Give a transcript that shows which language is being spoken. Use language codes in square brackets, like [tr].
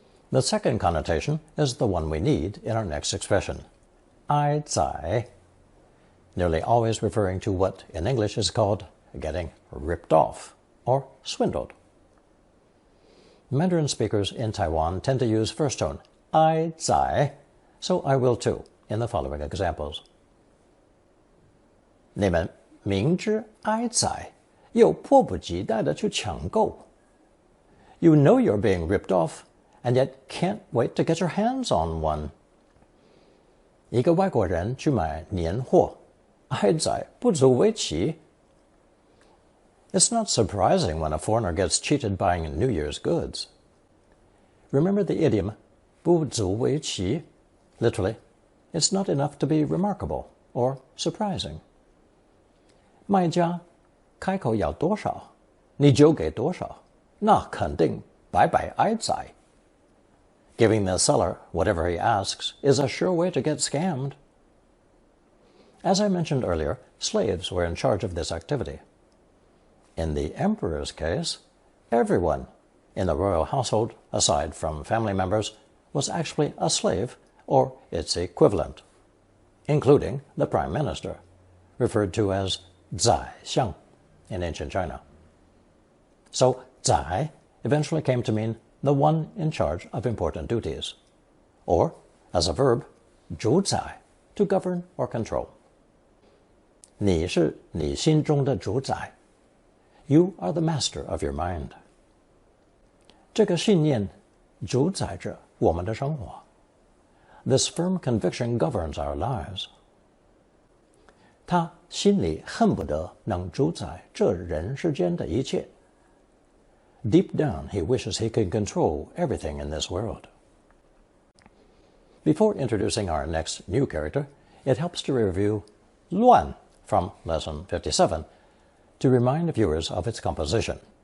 [en] The second connotation is the one we need in our next expression, 挨宰, nearly always referring to what in English is called getting ripped off or swindled. Mandarin speakers in Taiwan tend to use first tone, 挨宰, so I will too in the following examples. [zh] 你们明知挨宰，又迫不及待地去抢购。 [en] You know you're being ripped off, and yet can't wait to get your hands on one. [zh] 一个外国人去买年货，挨宰不足为奇。 [en] It's not surprising when a foreigner gets cheated buying New Year's goods. Remember the idiom 不足为奇? Literally, it's not enough to be remarkable or surprising. [zh] 卖家开口要多少，你就给多少，那肯定白白挨宰。 [en] Giving the seller whatever he asks is a sure way to get scammed. As I mentioned earlier, slaves were in charge of this activity. In the emperor's case, everyone in the royal household, aside from family members, was actually a slave or its equivalent, including the prime minister, referred to as 宰相 in ancient China. So 宰 eventually came to mean the one in charge of important duties, or, as a verb, 主宰, to govern or control. [zh] 你是你心中的主宰. [en] You are the master of your mind. [zh] 这个信念主宰着我们的生活. [en] This firm conviction governs our lives. [zh] 他心里恨不得能主宰这人世间的一切. [en] Deep down, he wishes he could control everything in this world. Before introducing our next new character, it helps to review 乱 from Lesson 57 to remind viewers of its composition.